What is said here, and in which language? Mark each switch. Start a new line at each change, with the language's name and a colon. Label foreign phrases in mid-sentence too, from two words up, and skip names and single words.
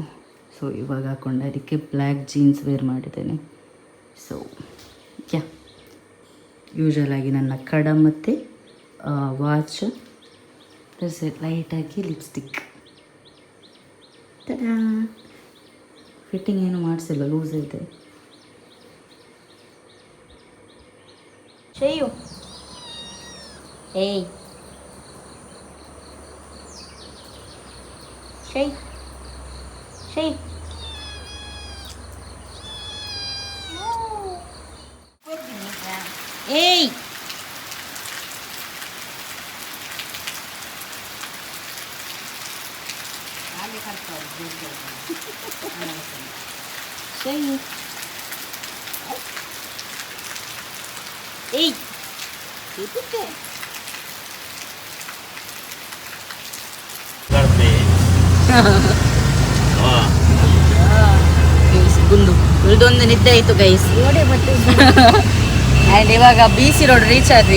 Kannada: ಸೊ ಇವಾಗ ಹಾಕ್ಕೊಂಡು ಅದಕ್ಕೆ
English: black jeans wear
Kannada: ಮಾಡಿದ್ದೇನೆ. ಸೊ ಯೂಶ್ವಲ್ ಆಗಿ ನನ್ನ ಕಡ ಮತ್ತು ವಾಚ್, ಲೈಟಾಗಿ ಲಿಪ್ಸ್ಟಿಕ್. ಫಿಟ್ಟಿಂಗ್ ಏನು ಮಾಡಿಸಿಲ್ಲ, ಲೂಸ್ ಇದೆ. Cheio. Ei. Cheio. Cheio. Ei. Cheio. Ei! Itu ಗುಂಡು ಉಳಿದೊಂದು ನಿದ್ದೆ ಆಯಿತು ಗೈಸ್. ಆ್ಯಂಡ್ ಇವಾಗ BC ರೋಡ್ ರೀಚ್ ಆದ್ವಿ.